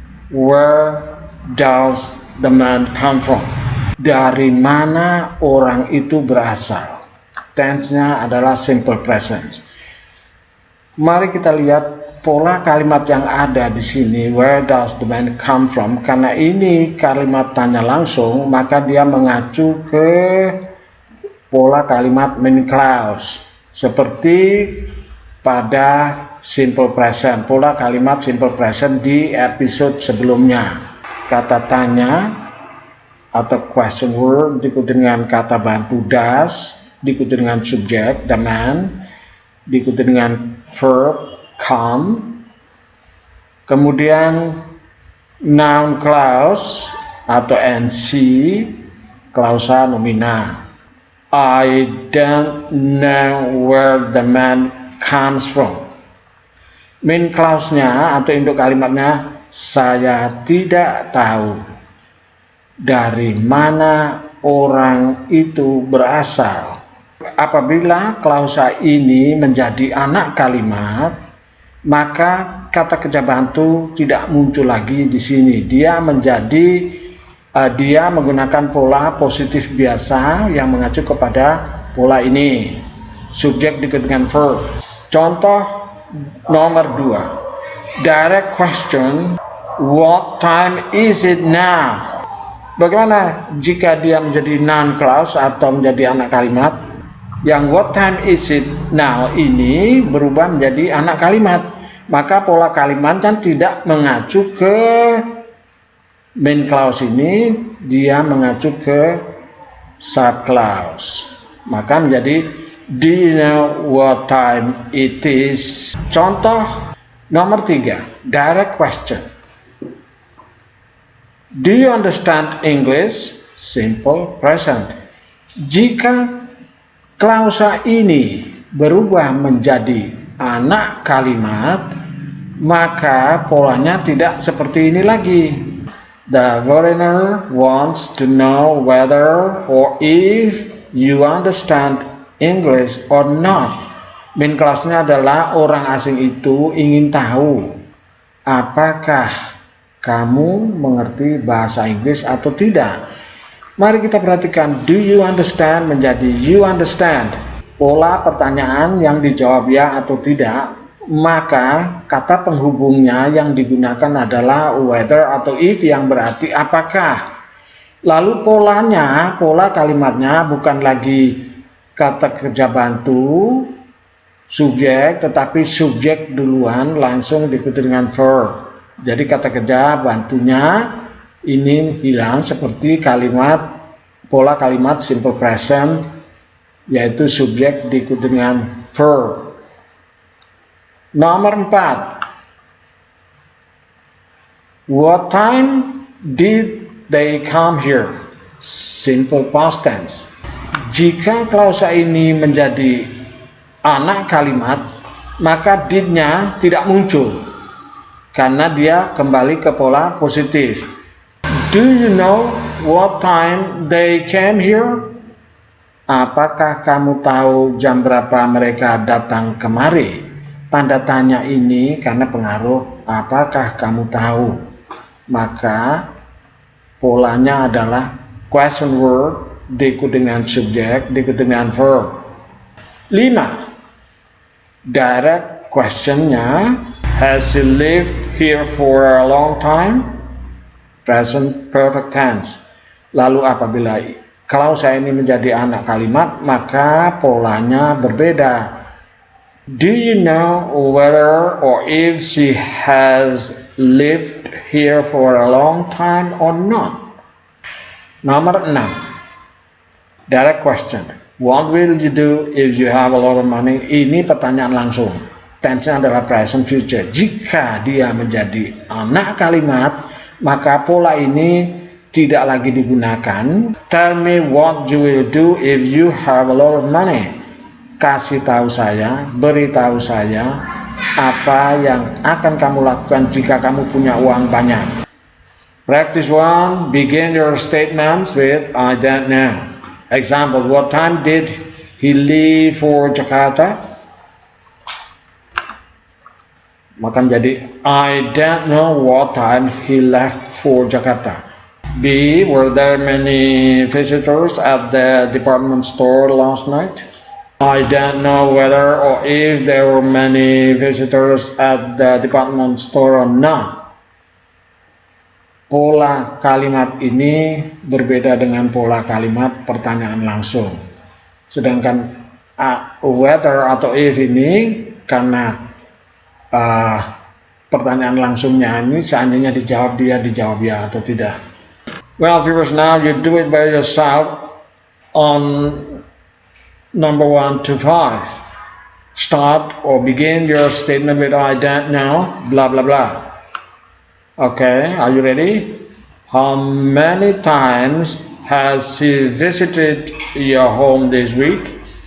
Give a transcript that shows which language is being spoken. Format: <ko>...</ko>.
<en>Where does the man come from?</en> <id>Dari mana orang itu berasal? Tense-nya adalah simple present. Mari kita lihat pola kalimat yang ada di sini,</id> <en>where does the man come from.</en> <id>Karena ini kalimat tanya langsung, maka dia mengacu ke pola kalimat main clause seperti pada simple present, pola kalimat simple present di episode sebelumnya. Kata tanya atau question word diikuti dengan kata bantu does, diikuti dengan subjek the man, diikuti dengan verb come. Kemudian noun clause atau NC, klausa nomina.</id> <en>I don't know where the man comes from.</en> <id>Main clause-nya atau induk kalimatnya, saya tidak tahu dari mana orang itu berasal. Apabila klausa ini menjadi anak kalimat, maka kata kerja bantu tidak muncul lagi di sini. Dia menggunakan pola positif biasa yang mengacu kepada pola ini. Subjek diikuti dengan verb. Contoh nomor 2.</id> <en>Direct question, what time is it now?</en> <id>Bagaimana jika dia menjadi noun clause atau menjadi anak kalimat? Yang</id> <en>what time is it now</en> <id>ini berubah menjadi anak kalimat. Maka pola kalimat kan tidak mengacu ke main clause ini, dia mengacu ke sub clause. Maka menjadi</id> <en>do you know what time it is?</en> <id>Contoh nomor 3,</id> <en>direct question. Do you understand English? Simple present.</en> <id>Jika klausa ini berubah menjadi anak kalimat, maka polanya tidak seperti ini lagi.</id> <en>The foreigner wants to know whether or if you understand English or not.</en> <id>Main clause-nya adalah orang asing itu ingin tahu apakah kamu mengerti bahasa Inggris atau tidak. Mari kita perhatikan</id> <en>do you understand</en> <id>menjadi</id> <en>you understand.</en> <id>Pola pertanyaan yang dijawab ya atau tidak, maka kata penghubungnya yang digunakan adalah whether atau if yang berarti apakah. Lalu pola kalimatnya bukan lagi kata kerja bantu, subjek, tetapi subjek duluan langsung diikuti dengan verb. Jadi kata kerja bantunya ini hilang seperti pola kalimat simple present, yaitu subjek diikuti dengan verb. Nomor</id> <en>4, what time did they come here? Simple past tense.</en> <id>Jika klausa ini menjadi anak kalimat, maka did-nya tidak muncul karena dia kembali ke pola positif.</id> <en>Do you know what time they came here?</en> <id>Apakah kamu tahu jam berapa mereka datang kemari? Tanda tanya ini karena pengaruh apakah kamu tahu. Maka polanya adalah question word diikuti dengan subjek diikuti dengan verb. 5.</id> <en>Direct questionnya, has he lived here for a long time? Present perfect tense.</en> <id>Lalu apabila klausa ini menjadi anak kalimat, maka polanya berbeda.</id> <en>Do you know whether or if she has lived here for a long time or not?</en> <id>Nomor</id> <en>6, direct question. What will you do if you have a lot of money?</en> <id>Ini pertanyaan langsung. Tense-nya adalah present future. Jika dia menjadi anak kalimat, maka pola ini tidak lagi digunakan.</id> <en>Tell me what you will do if you have a lot of money.</en> <id>Kasih tahu saya, beritahu saya apa yang akan kamu lakukan jika kamu punya uang banyak.</id> <en>Practice 1. Begin your statements with I don't know. Example, what time did he leave for Jakarta?</en> <id>Maka menjadi</id> <en>I don't know what time he left for Jakarta. B. Were there many visitors at the department store last night? I don't know whether or if there were many visitors at the department store or not.</en> <id>Pola kalimat ini berbeda dengan pola kalimat pertanyaan langsung. Sedangkan whether atau if ini karena pertanyaan langsungnya ini seandainya dijawab dia, dijawab ya atau tidak.</id> <en>Well viewers, now you do it by yourself on number 1 to 5. Start or begin your statement with I don't know, blah blah blah. Okay, are you ready? How many times has he visited your home this week?</en>